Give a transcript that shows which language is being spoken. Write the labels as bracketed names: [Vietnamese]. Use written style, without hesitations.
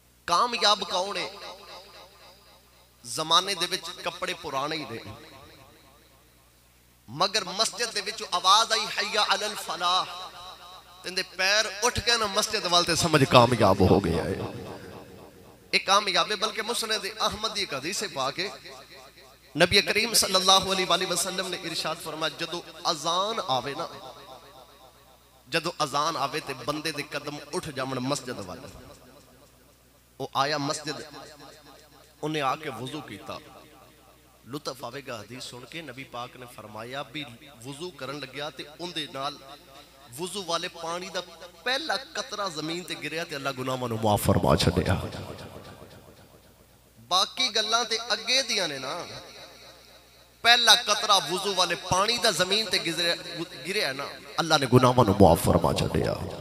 [Punjabi] کامیاب کون ہے؟ زمانے دے وچ کپڑے پرانے ہی رہے مگر مسجد دے وچ آواز آئی حی علی الفلاح تے پیر اٹھ کے نا مسجد والتے سمجھ کامیاب ہو گیا ہے. [Urdu] ایک کامیاب ہے. بلکہ مسند احمد کی حدیث پاک نبی کریم صلی اللہ علیہ وآلہ وسلم نے ارشاد فرمایا [Punjabi] جدو اذان آوے نا، جدو اذان آوے تے بندے دے قدم اٹھ جامن مسجد والے. وہ آیا مسجد، انہیں آ کے وضو کیتا. لطف آوے گا حدیث سن کے نبی پاک نے فرمایا بھی وضو کرن لگیا تے ان دے نال وضو والے پانی دا پہلا قطرہ زمین تے گریا تے اللہ گناہاں نو معاف فرما چھڈیا. باقی گلاں تے اگے دیاں نے نا، پہلا قطرہ وضو والے پانی دا زمین تے گریا نا اللہ نے گناہاں نو معاف فرما چھڈیا.